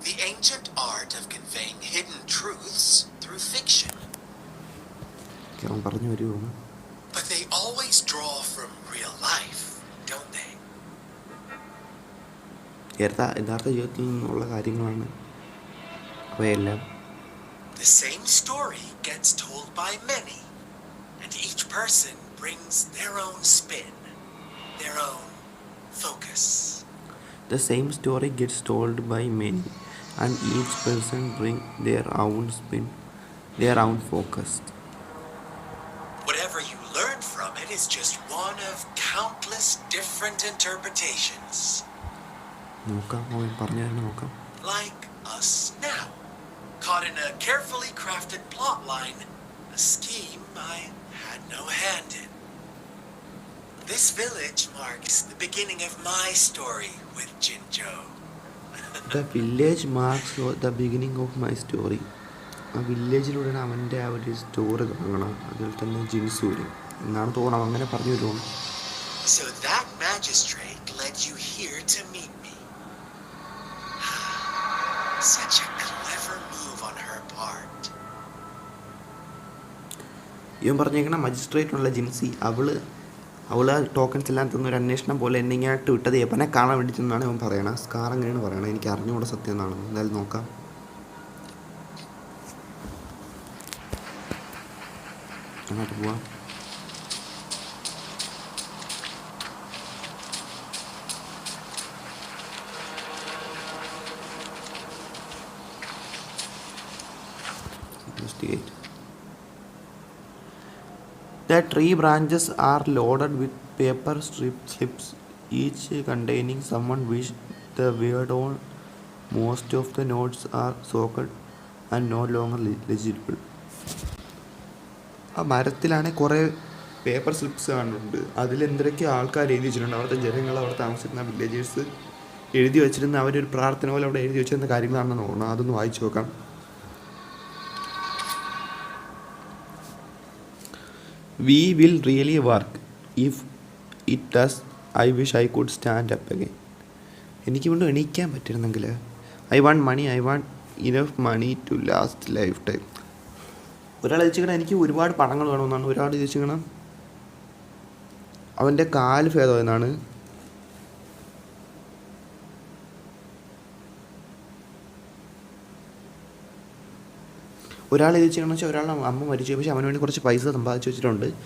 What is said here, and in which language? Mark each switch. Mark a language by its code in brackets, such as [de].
[en] ancient art of conveying hidden truths through fiction. [ml] അവൻ പറഞ്ഞു വരുവാണ്. [en] But they always draw from real life, don't they? [ml] യഥാർത്ഥ ജീവിതത്തിൽ നിന്നുള്ള കാര്യങ്ങളാണ് അവയെല്ലാം. [en] The same story gets told by many, and each person brings their own spin, their own focus. The same story gets told by many, and each person bring their own spin, their own focus. Whatever you learn from it is just one of countless different interpretations. [ml] നോക്കാം, അവൻ പറഞ്ഞു തന്നെ നോക്കാം. [en] Like us now, caught in a carefully crafted plot line, a scheme I had no hand in. This village marks the beginning of my story with Jinzhou. The village marks the beginning of my story. [ml] ആ വില്ലേജിലൂടെയാണ് അവൻ്റെ ആ ഒരു story തുടങ്ങണം. അതുപോലെ തന്നെ ജിൻസൂര് എന്നാണ് തോന്നണം, അങ്ങനെ പറഞ്ഞു വരുവാണ്. [en] So that magistrate led you here to meet me. Such a clever move on her part. [ml] ഇവൻ പറഞ്ഞേക്കണ മജിസ്ട്രേറ്റുള്ള ജിൻസി, അവള് ടോക്കൺസ് എല്ലാം തന്നൊരു അന്വേഷണം പോലെ എന്നെ ഇങ്ങോട്ട് വിട്ടത് എപ്പനെ കാണാൻ വേണ്ടി ചെന്നാണ് ഇവൻ പറയണത്. സ്കാർ അങ്ങനെയാണ് പറയണത്, എനിക്ക് അറിഞ്ഞുകൂടെ സത്യം എന്നാണ്. എന്തായാലും നോക്കാം. അങ്ങോട്ട് പോവാം. [en] Investigate. The tree branches are loaded with paper slips, each containing someone wish the word on. Most of the notes are soaked and no longer legible. [ml] ആ മരത്തിലാണെങ്കിൽ കുറേ പേപ്പർ സ്ലിപ്സ് കാണുന്നുണ്ട്. അതിലെന്തൊക്കെ ആൾക്കാർ എഴുതി വെച്ചിട്ടുണ്ട്. അവിടുത്തെ ജനങ്ങൾ, അവിടെ താമസിക്കുന്ന വില്ലേജേഴ്സ് എഴുതി വെച്ചിരുന്ന അവരൊരു പ്രാർത്ഥന പോലെ അവിടെ എഴുതി വെച്ചിരുന്ന കാര്യങ്ങളാണെന്ന് തോന്നുന്നു. അതൊന്ന് വായിച്ചു നോക്കാം. [en] We will really work. If it does, I wish I could stand up again. [ml] എനിക്ക് വീണ്ടും എണീക്കാൻ പറ്റിയിരുന്നെങ്കിൽ. [en] I want money. I want enough money to last lifetime. [ml] ഒരാൾ ചോദിച്ചിരിക്കണം എനിക്ക് ഒരുപാട് പണങ്ങൾ വേണമെന്നാണ്. ഒരാൾ ചോദിച്ചിരിക്കണം അവൻ്റെ കാല് ഭേദമായെന്നാണ്. ഒരാൾ എഴുതി വെച്ചേക്കണമെന്ന് വെച്ചാൽ ഒരാളുടെ അമ്മ മരിച്ചു, പക്ഷെ അവന് വേണ്ടി കുറച്ച് പൈസ സമ്പാദിച്ച് വെച്ചിട്ടുണ്ട്.